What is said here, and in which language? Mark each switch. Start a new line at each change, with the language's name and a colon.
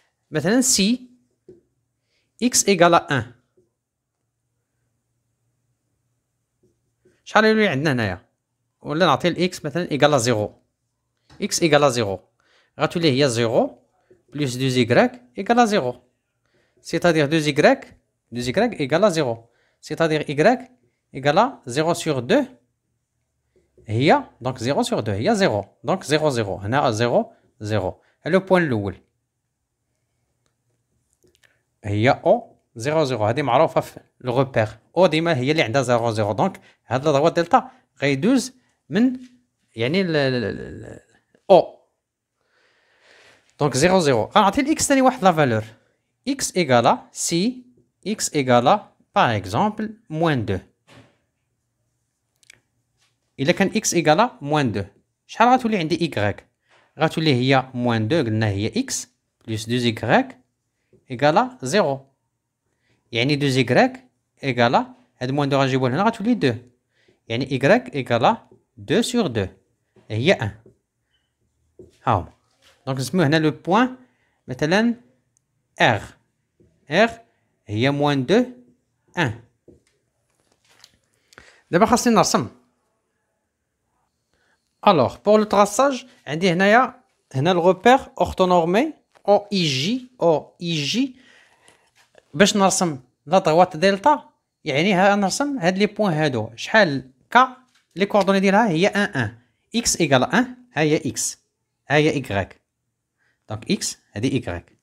Arabic: مثلا سي اكس ايكالا 1 شحال يولي عندنا هنايا؟ ولا نعطي الاكس مثلا ايكالا 0 اكس ايكالا 0 غتولي هي 0 بلس 2 زيكراك ايكالا 0.
French: c'est-à-dire 2 y égale à 0. C'est-à-dire y égale 0 sur 2
Arabic: هي
French: donc 0 sur 2 هي 0.
Arabic: donc 0 0 هنا 0 0
French: le point
Arabic: الاول هي او 0 0 هذه معروفه في لو ريبير. او ديما هي اللي عندها 0 0. دونك هاد لا دلتا غيدوز من يعني او. دونك 0 0 غنعطي الاكس ثاني واحد لا فالور
French: x égale si x égale par exemple moins 2.
Arabic: إلا كان
French: x égale moins 2
Arabic: شحال غتولي عندي y؟ غتولي هي
French: moins 2
Arabic: قلنا هي
French: x plus 2y égale 0.
Arabic: يعني
French: 2y égale
Arabic: هاد moins 2 غنجيبوه لهنا غتولي 2. يعني
French: y égale 2 sur 2
Arabic: هي
French: 1.
Arabic: ها هما. دونك نسميو هنا لو بوين مثلا r.
French: r
Arabic: هي
French: moins 2 1.
Arabic: دابا خاصني نرسم.
French: Alors, pour le traçage,
Arabic: عندي هنايا هنا الغوبير
French: orthonormé
Arabic: OIJ باش نرسم لا
French: droite
Arabic: دلتا يعني نرسم هاد لي بوين هادو شحال ك لي كوردوني ديالها هي 1
French: x égale 1
Arabic: ها هي x ها هي y دونك x هادي y